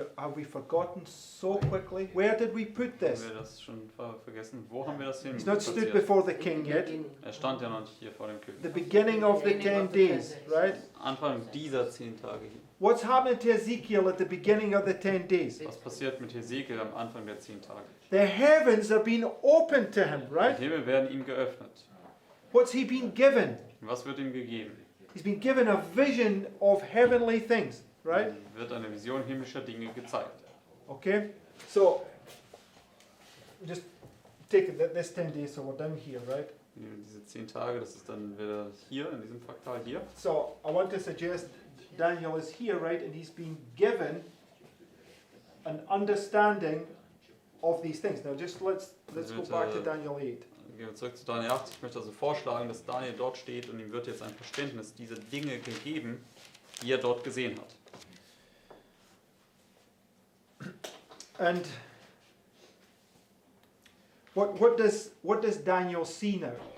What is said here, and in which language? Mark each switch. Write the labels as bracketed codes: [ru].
[en] Have we forgotten so quickly? Where did we put this? [de] Haben wir das schon vergessen? Wo haben wir das hin? [en] He's not stood [de] platziert? [en] before the king yet. [de] Er stand ja noch nicht hier vor dem König. [en] The beginning of the 10 days, right? [de] Anfang dieser 10 Tage hier. [en] What's happening to Ezekiel at the beginning of the 10 days? [de] Was passiert mit Hesekiel am Anfang der 10 Tage? [en] The heavens are being opened to him, [de] Die [en] right? [de] Himmel werden ihm geöffnet. [en] What's he been given? [de] Und was wird ihm gegeben? [en] He's been given a vision of heavenly things, right? [de] Ihm wird eine Vision himmlischer Dinge gezeigt. [en] Okay? So, just take it, this 10 days, so we're down here, right? [de] Diese 10 Tage, das ist dann wieder hier, in diesem Fraktal hier. [en] So, I want to suggest Daniel is here, right? And he's been given an understanding of these things. Now, just let's go back to Daniel 8. [de] Gehen wir zurück zu Daniel 8. Ich möchte also vorschlagen, dass Daniel dort steht und ihm wird jetzt ein Verständnis dieser Dinge gegeben, die er dort gesehen hat. [en] And what does Daniel see now?